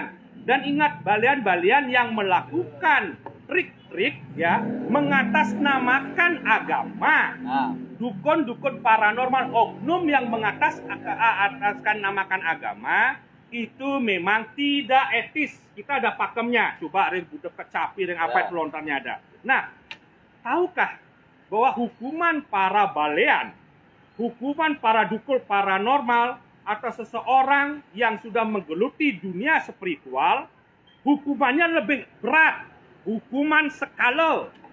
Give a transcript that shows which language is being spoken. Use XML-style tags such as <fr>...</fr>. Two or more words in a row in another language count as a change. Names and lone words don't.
<id>Dan ingat, balian-balian yang melakukan trik-trik ya, mengatasnamakan agama, dukun-dukun paranormal, oknum yang mengataskan namakan agama, itu memang tidak etis. Kita ada pakemnya. Coba ring budek kecapi, ring apa itu lontarnya ada. Nah, tahukah bahwa hukuman para balean, hukuman para dukun paranormal atau seseorang yang sudah menggeluti dunia spiritual, hukumannya lebih berat. Hukuman skala.</id>